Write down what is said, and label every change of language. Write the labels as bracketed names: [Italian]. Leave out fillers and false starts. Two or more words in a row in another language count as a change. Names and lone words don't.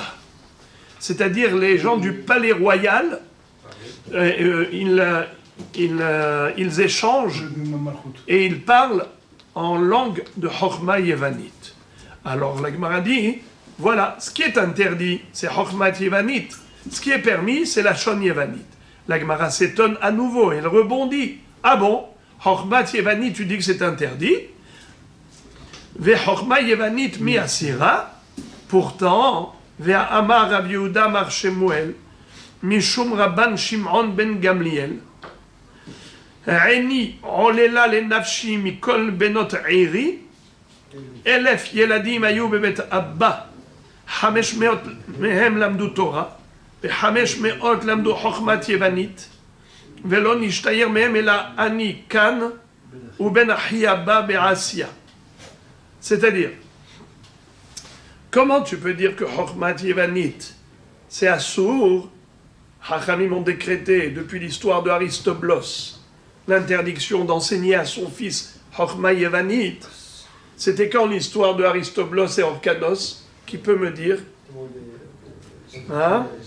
[French] C'est-à-dire les gens du palais royal, ils échangent et ils parlent en langue de [Hebrew] חכמה יוונית. [French] Alors la Gemara dit, voilà, ce qui est interdit, c'est [Hebrew] חכמה יוונית. [French] Ce qui est permis, c'est la [Hebrew] לשון יוונית. [French] La Gemara s'étonne à nouveau, elle rebondit. Ah bon, [Hebrew] חכמה יוונית, [French] tu dis que c'est interdit? [Hebrew] וחכמה יוונית מי אסירא. Pourtant, ואמר רבי יהודה מר שמואל, משום רבן שמעון בן גמליאל. עיני עוללה לנפשי מכל בנות עירי, 1,000 ילדים היו בבית אבא, 500 מהם למדו תורה, ו500 למדו חוכמת יוונית, ולא נשתייר מהם אלא אני כאן, ובן אחי הבא בעשייה. [French] C'est-à-dire, comment tu peux dire que [Hebrew] חוכמת יוונית, [French] c'est assour? Hachamim ont décrété depuis l'histoire de Aristoblos l'interdiction d'enseigner à son fils [Hebrew] חכמה יוונית. [French] C'était quand l'histoire de Aristoblos et Orkanos? Qui peut me dire? Hein?